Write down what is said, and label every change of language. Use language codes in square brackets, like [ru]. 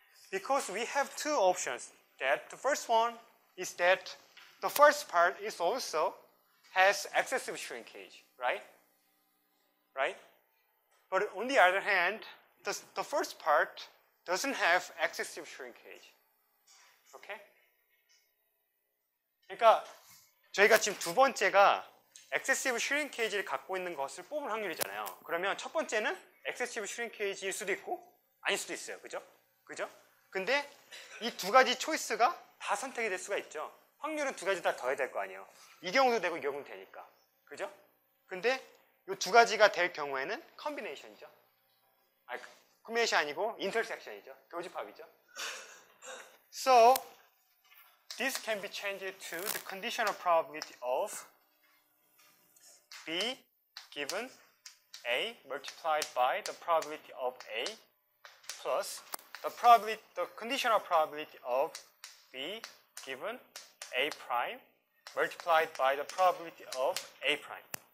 [en] Because we have 2 options. That the first one is that the first part is also has excessive shrinkage, right? Right? But on the other hand, the first part doesn't have excessive shrinkage. Okay? [ko] 그러니까 저희가 지금 두 번째가 excessive shrinkage를 갖고 있는 것을 뽑을 확률이잖아요. 그러면 첫 번째는 excessive shrinkage일 수도 있고 아닐 수도 있어요. 그죠? 그죠? 근데 이 두 가지 초이스가 다 선택이 될 수가 있죠. 확률은 두 가지 다 더해야 될 거 아니에요. 이 경우도 되고 이 경우도 되니까. 그죠? 근데 이 두 가지가 될 경우에는 컨비네이션이죠. 아니, 컨비네이션 아니고 인터섹션이죠. 교집합이죠. [en] So, this can be changed to the conditional probability of B given A multiplied by the probability of A plus the conditional probability of B given A prime multiplied by the probability of A prime.